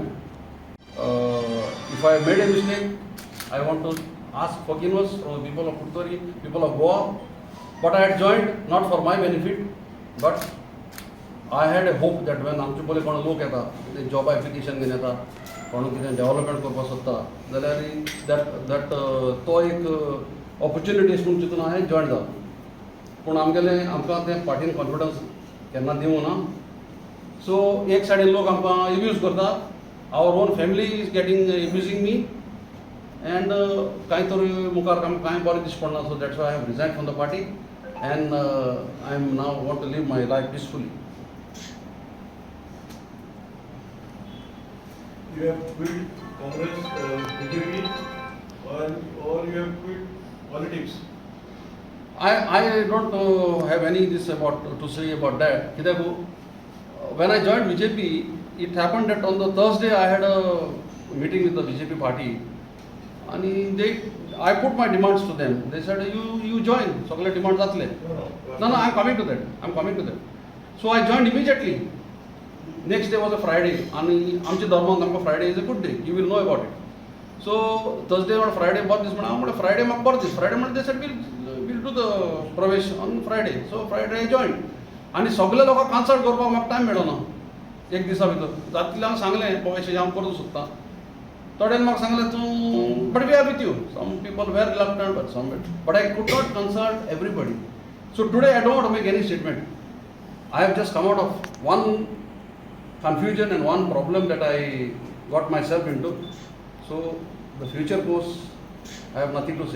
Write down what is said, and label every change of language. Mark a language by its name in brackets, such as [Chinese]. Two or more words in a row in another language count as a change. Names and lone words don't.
[English] If I have made a mistake, I want to ask forgiveness from the people of Putturi, people of Goa. But I had joined not for my benefit, but I had a hope that when [Konkani] आमचे पयले कोण लोक येता कितें [English] job application [Konkani] घेवन येता, कोण कितें डेव्हलपमेंट करपाक सोदता जाल्यार दॅट तो एक ऑपॉर्च्युनिटी म्हणून चिंतून हांवें जॉयन जालो. पूण आमकां तें पार्टीन कॉन्फिडन्स केन्ना दिवूं ना. सो एक सायडीन लोक आमकां एब्यूज करता. [English] Our own family is getting abusing me. [Konkani] एंड कांय तर मुखार आमकां कांय बरें दिश्टी पडना. [English] So that's why I have resign from the party and I am now want to live my life peacefully. You have quit Congress, BJP, or you have quit politics? I don't have any this about to say about that. कित्याक when I joined BJP, it happened that on the Thursday I had a meeting with the BJP party, and I put my demands to them. They said you join. [Konkani] सगळे demands जातले. [English] No, I'm coming to that. So I joined immediately. Next day was a Friday, and [Konkani] आमचे धर्मान आमकां [English] Friday is a good day. You will know about it. So Thursday or Friday [Konkani] बरें दीस म्हणून हांव म्हणलें Friday म्हाका बरें दीस. [English] Friday म्हणलें they said we'll do the प्रवेश on Friday. So Friday I joined. [Konkani] आनी सगळे लोकांक कन्सल्ट करपाक म्हाका टायम मेळ्ळो ना एक दिसा भितर. जातलें हांव सांगलें प्रवेश हांव करूंक सोदतां. थोड्यान म्हाका सांगलें तूं [English] but we are with you. Some people were reluctant but I could not consult everybody. So today I don't want to make any statement. I have just come out of one confusion and one problem that I got myself into. So the future course, I have nothing to say.